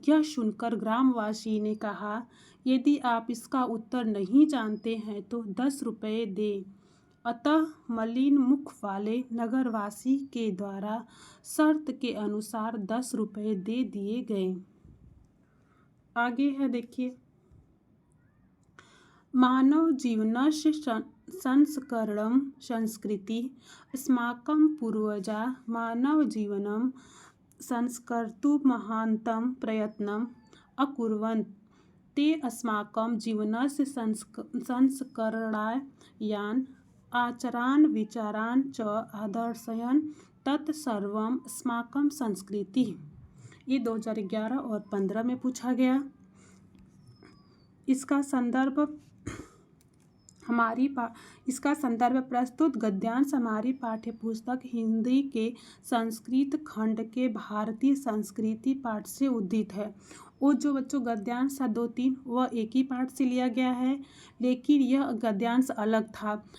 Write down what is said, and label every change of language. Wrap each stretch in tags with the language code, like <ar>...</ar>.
<hi>यह सुनकर ग्रामवासी ने कहा, यदि आप इसका उत्तर नहीं जानते हैं तो 10 रुपये दें। अतः मलिन मुख वाले नगरवासी के द्वारा शर्त के अनुसार 10 रुपये दे दिए गए। आगे है देखिए,</hi> <sa>मानव जीवनस्य संस्करणं संस्कृति अस्माकं पूर्वजा मानव जीवनं संस्कर्तुं महान्तं प्रयत्नम् अकुर्वन् ते अस्माकं जीवनस्य संस्करणाय यान् आचारान् विचारान् च आदर्शयन् तत् सर्वम् अस्माकं संस्कृति।</sa> <hi>ये 2011 और 15 में पूछा गया। इसका संदर्भ प्रस्तुत गद्यांश हमारी पाठ्य पुस्तक हिंदी के संस्कृत खंड के भारतीय संस्कृति पाठ से उद्धृत है। वो जो बच्चों गद्यांश था 2-3 वह एक ही पाठ से लिया गया है, लेकिन यह गद्यांश अलग था।</hi>